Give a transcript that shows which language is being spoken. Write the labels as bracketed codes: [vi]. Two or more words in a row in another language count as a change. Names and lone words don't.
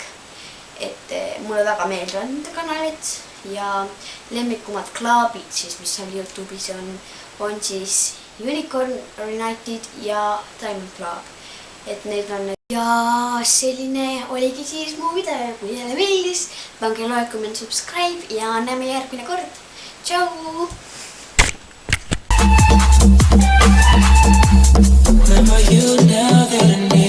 [et] Et mulle väga meeldivad nende kanalid ja lemmikumad klaabid siis, mis seal YouTube'is on siis Unicorn United ja Diamond Club. Et need on ja selline oligi siis mu video. Kui teile meeldis, pange [en] like, comment, subscribe [et] ja näeme järgmine kord. Tšau! [en] Remember you now that I need